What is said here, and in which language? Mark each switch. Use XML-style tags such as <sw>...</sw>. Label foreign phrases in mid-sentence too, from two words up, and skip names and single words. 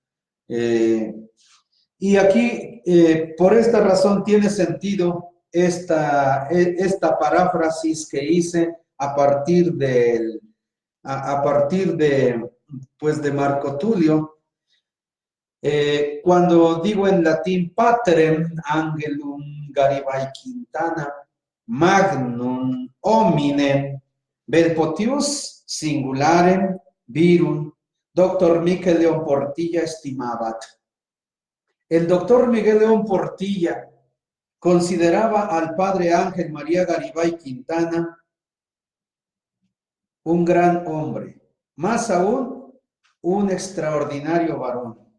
<es>Y aquí, por esta razón, tiene sentido esta paráfrasis que hice a partir pues, de Marco Tulio, cuando digo en latín</es> <la>paterem angelum Garibay Quintana magnum hominem verpotius singularem virum doctor Miguel León Portilla estimabat.</la> <es>El doctor Miguel León Portilla consideraba al padre Ángel María Garibay Quintana un gran hombre, más aún un extraordinario varón.</es>